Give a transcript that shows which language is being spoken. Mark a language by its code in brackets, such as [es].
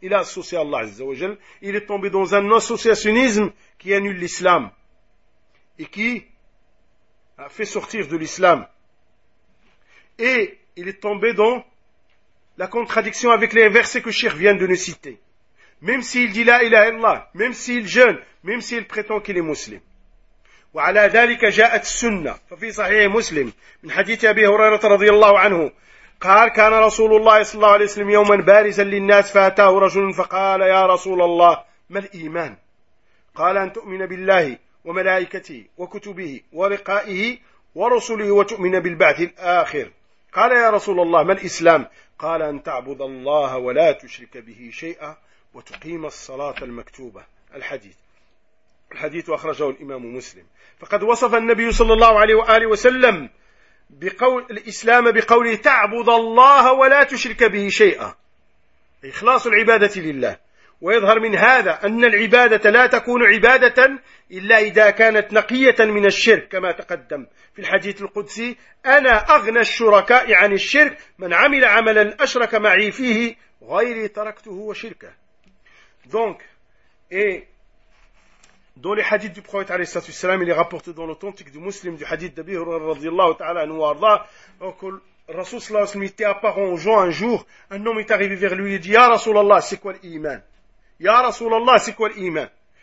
[fr] Il a associé Allah Azzawajal, il est tombé dans un associationnisme qui annule l'islam, et qui a fait sortir de l'islam. Et il est tombé dans la contradiction avec les versets que Cheikh vient de nous citer. Même s'il dit la ilaha illallah, même s'il jeûne, même s'il prétend qu'il est musulman. [ar] وعلى ذلك جاءت السنة ففي صحيح مسلم من حديث أبي هريرة رضي الله عنه قال كان رسول الله صلى الله عليه وسلم يوما بارزا للناس فأتاه رجل فقال يا رسول الله ما الإيمان قال أن تؤمن بالله وملائكته وكتبه ولقائه ورسله وتؤمن بالبعث الآخر قال يا رسول الله ما الإسلام قال أن تعبد الله ولا تشرك به شيئا وتقيم الصلاة المكتوبة الحديث أخرجه الإمام مسلم. فقد وصف النبي صلى الله عليه وآله وسلم بقول الإسلام بقوله تعبد الله ولا تشرك به شيئا إخلاص العبادة لله. ويظهر من هذا أن العبادة لا تكون عبادة إلا إذا كانت نقية من الشرك كما تقدم في الحديث القدسي أنا أغنى الشركاء عن الشرك من عمل عملا أشرك معي فيه غيري تركته وشركه. [fr] Donc, dans les hadiths du prophète alayhi salatu wassalam, il est rapporté dans l'authentique du muslim du hadith d'Abi Hurayra radiyallahu ta'ala anhu wa arda, que le Rasoul sallallahu alayhi wa sallam était apparent aux gens un jour, un homme est arrivé vers lui et dit « Ya Rasulallah, c'est quoi l'Iman ?»« Ya Rasulallah, c'est quoi l'Iman ?»